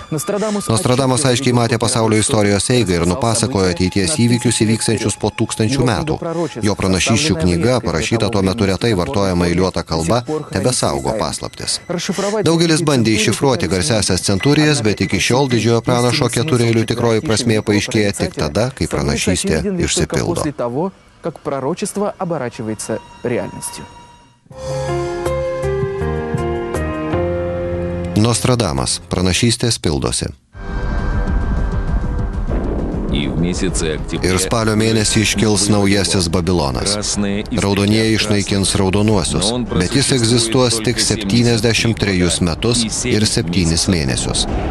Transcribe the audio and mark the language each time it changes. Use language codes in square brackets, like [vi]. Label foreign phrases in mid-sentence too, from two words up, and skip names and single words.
[lt] Nostradamas aiškiai matė pasaulio istorijos eigą ir nupasakojo ateities įvykius įvyksančius po 1000 metų. Jo pranašysčių knyga, parašyta tuo metu retai vartojama eiliuota kalba, tebesaugo paslaptis. Daugelis bandė iššifruoti garsiąsias centurijas, bet iki šiol didžiojo pranašo ketureilių tikroji prasmė paaiškėja tik tada, kai pranašystė išsipildo. [ru] Как пророчество оборачивается реальностью. [lt] Nostradamas. Pranašystės pildosi. Ir spalio mėnesį iškils naujasis Babilonas. Raudonieji išnaikins raudonuosius, bet jis egzistuos tik 73 metus ir 7 mėnesius.